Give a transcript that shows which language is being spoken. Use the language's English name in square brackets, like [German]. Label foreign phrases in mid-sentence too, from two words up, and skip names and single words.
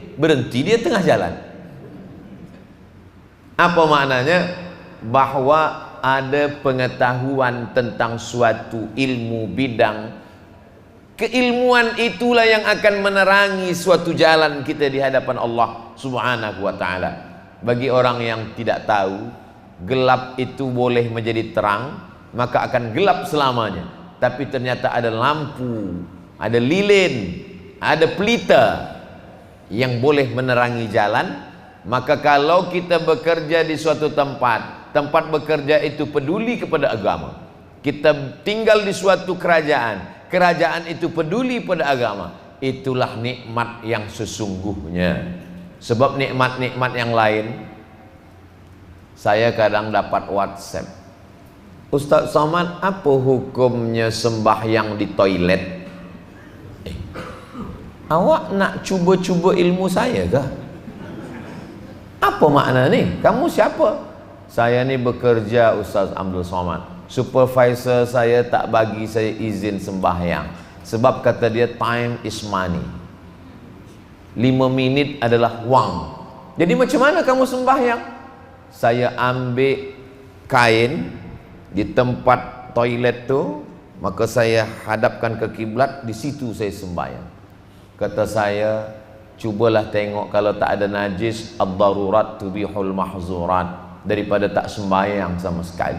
[Malay] Berhenti dia tengah jalan. Apa maknanya? Bahwa ada pengetahuan tentang suatu ilmu bidang. Keilmuan itulah yang akan menerangi suatu jalan kita di hadapan Allah [Arabic] سبحانه وتعالى. [Malay] Bagi orang yang tidak tahu, gelap itu boleh menjadi terang, maka akan gelap selamanya. Tapi ternyata ada lampu, ada lilin, ada pelita yang boleh menerangi jalan. Maka kalau kita bekerja di suatu tempat, tempat bekerja itu peduli kepada agama, kita tinggal di suatu kerajaan, kerajaan itu peduli pada agama, itulah nikmat yang sesungguhnya. Sebab nikmat-nikmat yang lain, saya kadang dapat WhatsApp, Ustaz Somad, apa hukumnya sembahyang di toilet? Awak nak cuba-cuba ilmu saya kah? Apa makna ni? Kamu siapa? Saya ni bekerja Ustaz Abdul Somad. Supervisor saya tak bagi saya izin sembahyang. Sebab kata dia [English] time is money. [Malay] 5 minit adalah wang. Jadi macam mana kamu sembahyang? Saya ambil kain di tempat toilet tu, maka saya hadapkan ke kiblat, di situ saya sembahyang. Kata saya, cubalah tengok kalau tak ada najis, [Arabic] الضرورات تبيح المحظورات, [Malay] daripada tak sembahyang sama sekali.